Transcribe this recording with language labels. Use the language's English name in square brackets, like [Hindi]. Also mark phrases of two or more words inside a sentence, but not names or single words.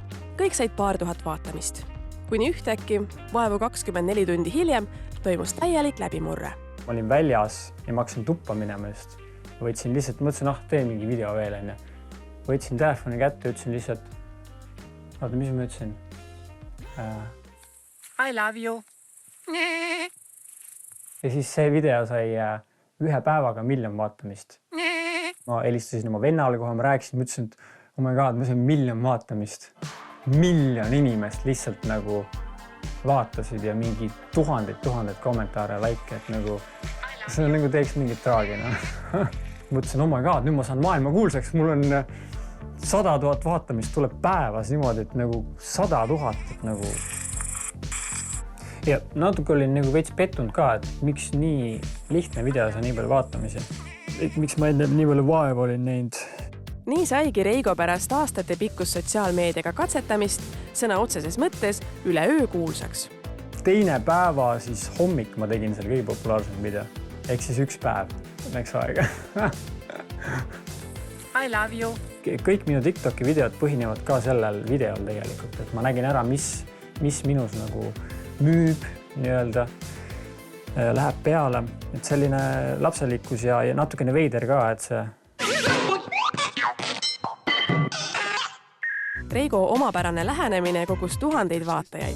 [Estonian] Kõik said paar tuhat vaatamist. Kuni ühtäkki, vaevu 24 tundi hiljem, toimus täielik läbimurre. Ma olin väljas ja ma hakkasin tuppa minema just. Võtsin lihtsalt, mõtlesin, teen mingi video veel. Võtsin telefoni kätte ja ütlesin lihtsalt, vaata, mis ma ütlesin? [English] I love you. [Estonian] Ja siis see video sai 1 päevaga 1 000 vaatamist. Ma helistasin oma vennale kohe, ma rääkisin, mõtlesin, et [English] oh my god, [Estonian] ma sain 1 000 vaatamist. 1 000 inimest lihtsalt nagu vaatasid ja mingi tuhandeid kommentaare, like, et nagu see on nagu teeks mingit traagina. Mõtlesin, [English] oh my god, [Estonian] nüüd ma saan maailma kuulsaks, mul on 100 000 vaatamist tuleb päevas niimoodi, et nagu 100 000, et nagu ja natuke olin nagu veits pettunud ka, et miks nii lihtne video saa nii palju vaatamisi. Et miks ma enne nii palju vaeva olin näinud. Nii saigi Reigo pärast aastate pikkus sotsiaalmeediaga katsetamist sõna otseses mõttes üleöö kuulsaks. 2. päeva siis hommik ma tegin selle kõige populaarsem video. Ehk siis 1 päev läks aega. [English] I love you. [Estonian] Kõik minu TikToki videod põhinevad ka sellel videol tegelikult. Et ma nägin ära, mis minus nagu müüb nii-öelda, läheb peale. Et selline lapselikkus ja natukene veider ka, et see Reigo omapärane lähenemine kogus tuhandeid vaatajaid.